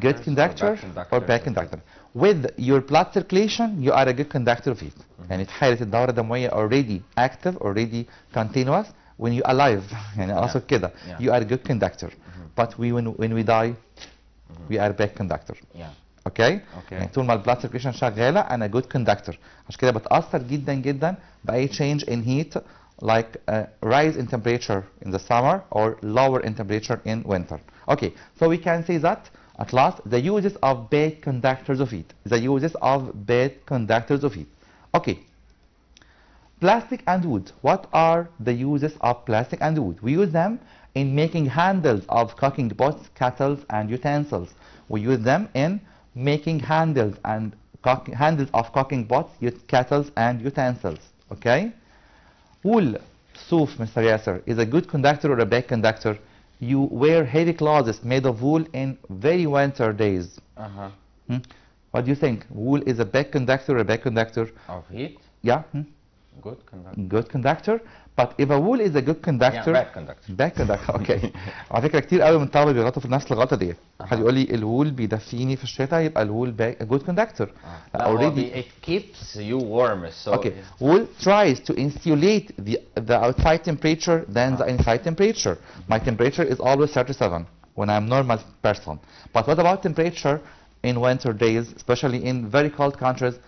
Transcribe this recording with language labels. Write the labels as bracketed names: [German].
[English] Good conductor or bad conductor? With your blood circulation, you are a good conductor of heat. [Arabic] يعني في حالة الدورة الدموية [English] already active, already continuous, when you alive, [Arabic] يعني [English] also [Arabic] كده, [English] you are a good conductor. But when we die, we are a bad conductor. Okay? [Arabic] يعني طول ما البلاد circulation شغالة أنا [English] good conductor. [Arabic] عشان كده بتأثر جدا جدا بأي [English] change in heat, like rise in temperature in the summer or lower in temperature in winter. Okay, so we can say that at last the uses of bad conductors of heat. The uses of bad conductors of heat. Okay. Plastic and wood. What are the uses of plastic and wood? We use them in making handles of cooking pots, kettles, and utensils. We use them in making handles of cooking pots, kettles, and utensils. Okay? Wool, صوف, Mr. Yasser, is a good conductor or a bad conductor? You wear heavy clothes made of wool in very winter days. What do you think? Wool is a bad conductor or a bad conductor? Of heat? Yeah. Good conductor. Good conductor. But if a wool is a good conductor. Yeah, bad conductor. Bad conductor. Okay. [Arabic] على فكرة كتير قوي من الطلبة بيغلطوا في نفس الغلطة دي. حد يقول لي الوول بيدفيني في الشتاء يبقى الوول [English] a good conductor. Already it keeps you warm. So okay. Wool tries to insulate the outside temperature than the inside temperature. My temperature is always 37 when I'm normal person. But what about temperature in winter days, especially in very cold countries?